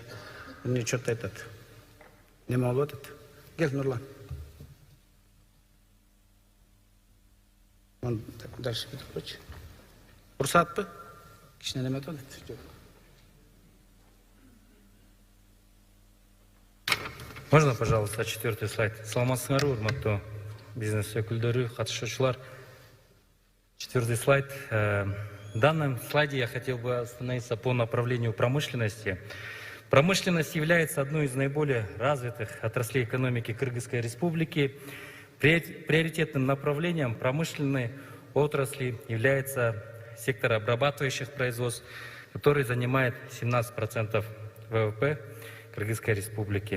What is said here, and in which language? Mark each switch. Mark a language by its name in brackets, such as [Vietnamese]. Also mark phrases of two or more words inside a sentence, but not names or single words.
[Russian] Мне что-то не могу Гель, Нурлан. Он так, дальше хочет. Урсатпы? Кишнене методы. Можно, пожалуйста, 4-й слайд? [Kyrgyz] Саламатсыңар, урматтуу бизнес өкүлдөрү, катышуучулар. [Russian] 4-й слайд. В данном слайде я хотел бы остановиться по направлению промышленности. Промышленность является одной из наиболее развитых отраслей экономики Кыргызской республики. Приоритетным направлением промышленной отрасли является сектор обрабатывающих производств, который занимает 17% ВВП Кыргызской республики.